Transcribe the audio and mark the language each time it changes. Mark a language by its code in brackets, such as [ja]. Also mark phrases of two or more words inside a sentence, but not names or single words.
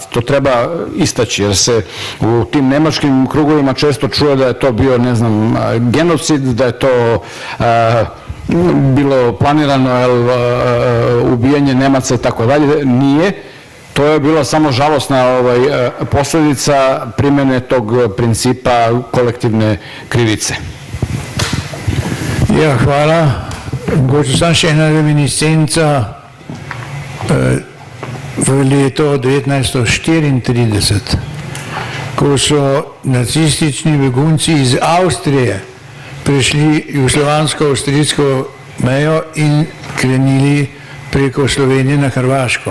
[sr] To treba istaći, jer se u tim nemačkim krugovima često čuje da je to bio, ne znam, genocid, da je to bilo planirano ubijanje Nemaca i tako dalje. Nije. To je bila samo žalosna posledica primjene tog principa kolektivne krivice. [sl] Ja, hvala. Mogoče samo še ena reminiscenca. V leto 1934, ko so nacistični begunci iz Avstrije prišli jugoslovansko-avstrijsko mejo in krenili preko Slovenije na Hrvaško.